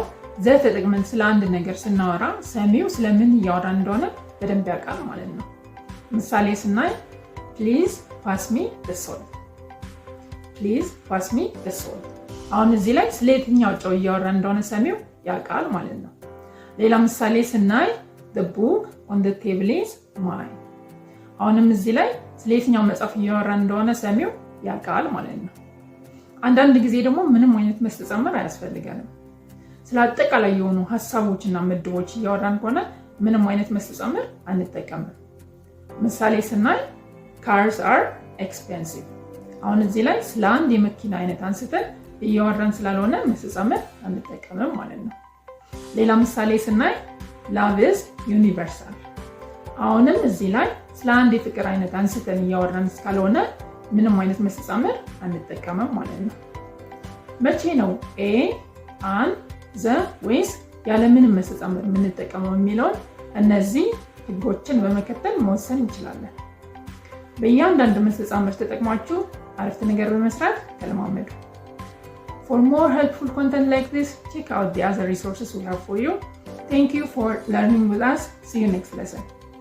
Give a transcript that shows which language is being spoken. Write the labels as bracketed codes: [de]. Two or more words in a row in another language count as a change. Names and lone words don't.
[am] ዘ ተጠቅመን ስለ አንድ ነገር ስናወራ ሰሚው ስለምን እያወራን እንደሆነ በደንብ ያውቃል ማለት ነው። ምሳሌ ስናይ [en] please pass me the salt። please pass me the salt። [am] አሁን እዚህ ላይ ስለ የትኛው ጨው እያወራን እንደሆነ ሰሚው ያውቃል ማለት ነው። ሌላ ምሳሌ ስናይ [en] the book on the table is mine። [am] አሁንም እዚህ ላይ ስለ የትኛው መጽሐፍ እያወራን እንደሆነ ሰሚው ያውቃል ማለት ነው። አንዳንድ ጊዜ ደግሞ ምንም አይነት መስተጻምር አያስፈልገንም። ስለ አጠቃላይ የሆኑ ሐሳቦችና ምድቦች እያወራን ከሆነ ምንም አይነት መስተጻምር አንጠቀምም። ምሳሌ ስናይ [en] cars are expensive። [am] አሁን እዚህ ላይ ስለ አንድ የመኪና አይነት አንስተን እያወራን ስላልሆነ መስተጻምር አንጠቀምም ማለት ነው። ሌላ ምሳሌ ስናይ [en] love is universal። [am] አሁንም እዚህ ላይ ስለ አንድ የፍቅር አይነት አንስተን እያወራን ስላልሆነ ምንም አይነት መስተጻምር አንጠቀምም ማለት ነው። መቼ ነው ኤ፣ አን፣ ዘ ወይስ ያለምንም መስተጻምር የምንጠቀመው የሚለውን እነዚህ ህጎችን በመከተል መወሰን እንችላለን። በእያንዳንዱ መስተጻምር ተጠቅማችሁ አረፍተ ነገር በመስራት ተለማመዱ። [en] For more helpful content like this, check out the other resources we have for you. Thank you for learning with us. See you next lesson.